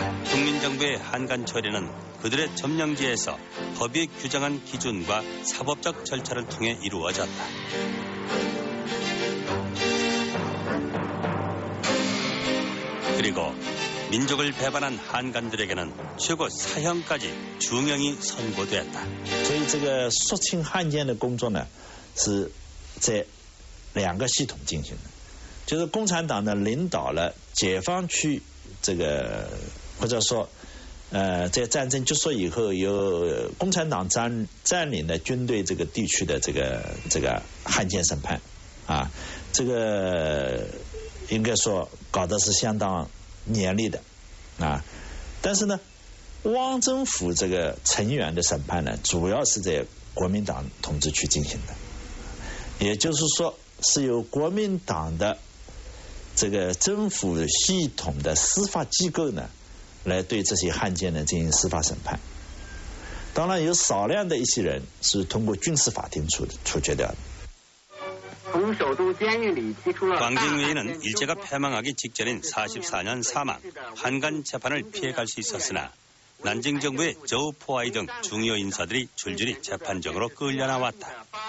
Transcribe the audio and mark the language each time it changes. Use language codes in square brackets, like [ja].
[ko] 국민정부의 한간 처리는 그들의 점령지에서 법이 규정한 기준과 사법적 절차를 통해 이루어졌다. 그리고 민족을 배반한 한간들에게는 최고 사형까지 중형이 선고됐다. [zh] 所以这个肃清汉奸的工作呢，是在2个系统进行的，就是共产党呢领导了解放区这个，或者说在战争结束以后，由共产党占领了军队这个地区的这个汉奸审判啊，这个应该说搞得是相当严厉的啊，但是呢，汪政府这个成员的审判呢，主要是在国民党统治区进行的，也就是说是由国民党的这个政府系统的司法机构呢，来对这些汉奸呢进行司法审判。当然有少量的一些人是通过军事法庭处决掉的。 [ko] 광진웨이는 일제가 패망하기 직전인 44년 사망, 한간 재판을 피해갈 수 있었으나 난징 정부의 저우포아이 등 중요 인사들이 줄줄이 재판정으로 끌려나왔다.